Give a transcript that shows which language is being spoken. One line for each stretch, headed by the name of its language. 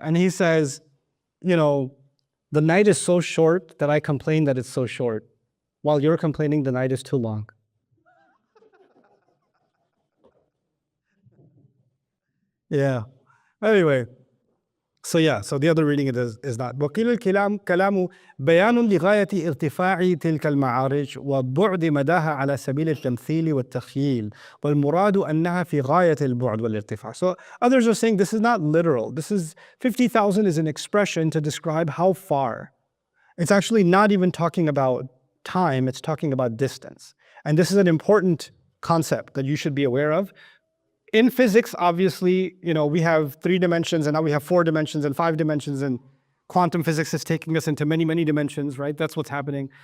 English: And he says, the night is so short that I complain that it's so short, while you're complaining the night is too long. Yeah. Anyway, so the other reading is not.
Arabic: وقيل الكلام بيان لغاية ارتفاع تلك المعارج وبعد مداها على سبيل التمثيل والتخييل والمراد أنها في غاية البعد والارتفاع.
English: So others are saying this is not literal. 50,000 is an expression to describe how far. It's actually not even talking about time, it's talking about distance. And this is an important concept that you should be aware of. In physics, obviously, we have 3 dimensions and now we have 4 dimensions and 5 dimensions, and quantum physics is taking us into many, many dimensions, right? That's what's happening.